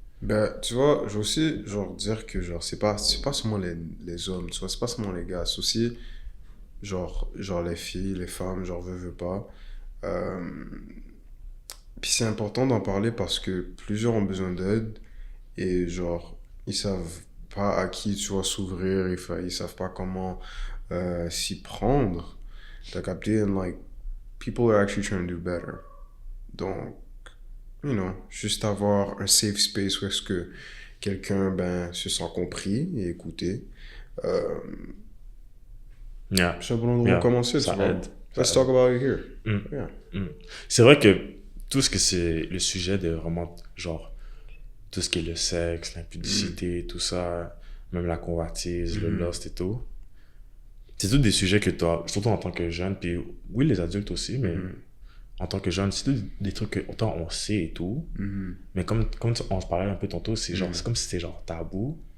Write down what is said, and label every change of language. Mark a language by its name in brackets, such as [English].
[French] Ben, tu vois, je veux aussi, genre, dire que, genre, c'est pas seulement les hommes, tu vois, c'est pas seulement les gars, c'est aussi, genre les filles, les femmes, genre, veux pas. Puis c'est important d'en parler parce que plusieurs ont besoin d'aide et, genre, ils savent pas à qui, tu vois, s'ouvrir, ils savent pas comment s'y prendre. T'as capté? [English] And, like, people are actually trying to do better. [French] Donc, [English] you know, [French] juste avoir un safe space où est-ce que quelqu'un, ben, se sent compris et écouté. [English] Yeah. [French] C'est un bon endroit où commencer, ça tu vois. aide. [English] Let's talk about it here. Yeah. [French] C'est vrai que tout ce que c'est le sujet de vraiment, genre, tout ce qui est le sexe, l'impudicité, tout ça, même la convoitise, le lust et tout, c'est tous des sujets que toi, surtout en tant que jeune, puis oui, les adultes aussi, mais en tant que jeune, c'est tous des trucs que autant on sait et tout, mais comme on se parlait un peu tantôt, c'est genre, c'est comme si c'était genre tabou.